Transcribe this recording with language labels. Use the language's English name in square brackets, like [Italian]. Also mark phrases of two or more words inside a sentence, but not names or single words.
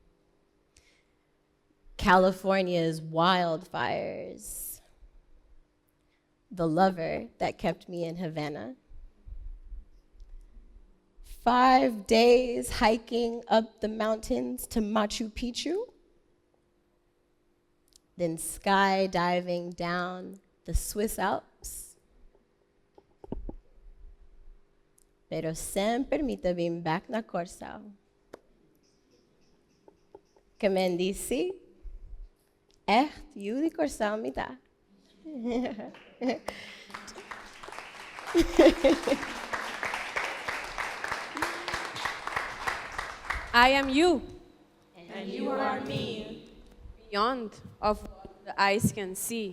[English] California's wildfires, the lover that kept me in Havana, 5 days hiking up the mountains to Machu Picchu, then skydiving down the Swiss Alps. [Portuguese] Pero sempre me vim back na Corsao. Que men disse, [Dutch] echt, jullie [Portuguese] Corsao me dá. [English] I am you. And you are me. Beyond of what the eyes can see.